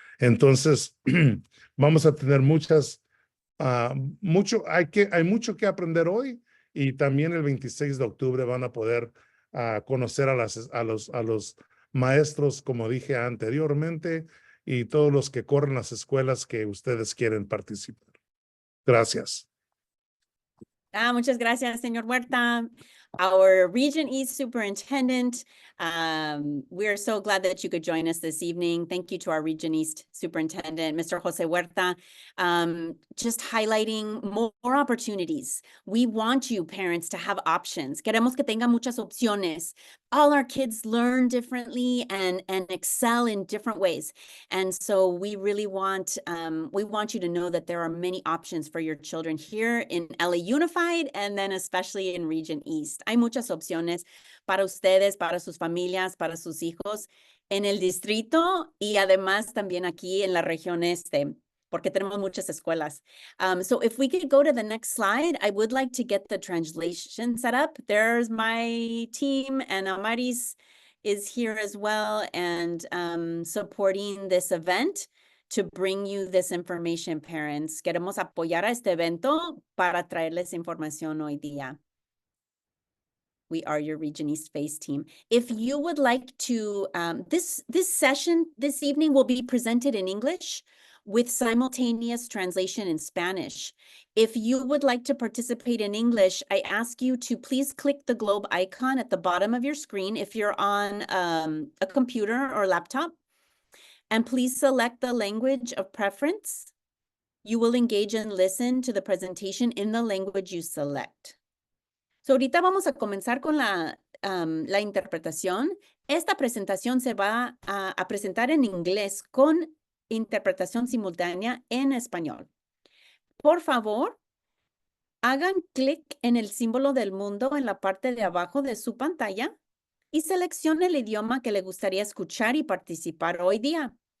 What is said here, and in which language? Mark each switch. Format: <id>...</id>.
<es>Entonces, vamos a tener hay mucho que aprender hoy y también el 26 de octubre van a poder conocer a los maestros, como dije anteriormente, y todos los que corren las escuelas que ustedes quieren participar. Gracias. Muchas gracias, señor Huerta.</es> <en>Our Region East Superintendent, we are so glad that you could join us this evening. Thank you to our Region East Superintendent, Mr. Jose Huerta, just highlighting more opportunities. We want you, parents, to have options.</en> <es>Queremos que tengan muchas opciones.</es> <en>All our kids learn differently and excel in different ways. And so we really want you to know that there are many options for your children here in LA Unified and then especially in Region East.</en> <es>Hay muchas opciones para ustedes, para sus familias, para sus hijos en el distrito y además también aquí en la región este, porque tenemos muchas escuelas.</es> <en>So if we could go to the next slide, I would like to get the translation set up. There's my team and Amaris is here as well and supporting this event to bring you this information, parents.</en> <es>Queremos apoyar a este evento para traerles información hoy día.</es> <en>We are your Region East Face team. If you would like to, this session this evening will be presented in English with simultaneous translation in Spanish. If you would like to participate in English, I ask you to please click the globe icon at the bottom of your screen if you're on a computer or laptop, and please select the language of preference. You will engage and listen to the presentation in the language you select.</en> <es>So ahorita vamos a comenzar con la interpretación. Esta presentación se va a presentar en inglés con interpretación simultánea en español. Por favor, hagan clic en el símbolo del mundo en la parte de abajo de su pantalla y seleccione el idioma que le gustaría escuchar y participar hoy día.</es>